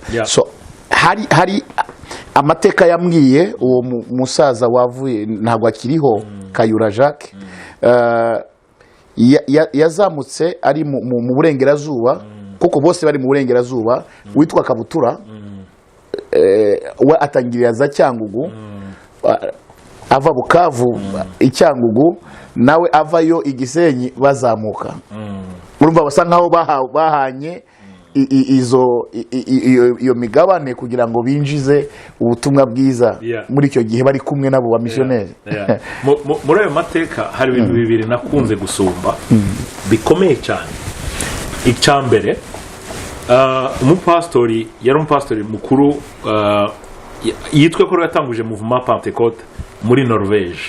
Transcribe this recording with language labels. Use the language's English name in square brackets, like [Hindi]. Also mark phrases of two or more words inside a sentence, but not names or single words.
[Kinyarwanda] So hari amateka yambwiye uwo musaza wavuye ntabwo akiriho Kayura Jacques yazamutse ari mu burengerazuba kuko bose bari mu burengerazuba witwa Kabutura we atangirira za Cyangugu ava Bukavu Icyangugu nawe avayo Igisenyi bazamuka urumva basa nkaho bahanye iyo migabane kugira ngo binjize ubutumwa bwiza muri icyo gihe bari kumwe nabo ba missionnaire. Muri ayo mateka hari ibintu bibiri nakunze gusumba bikomeye cyane. Icyambere umupastori yari umupastori mukuru yitwe ko yatanguje [French] Mouvement Pentecôte [Kinyarwanda] muri Norvège.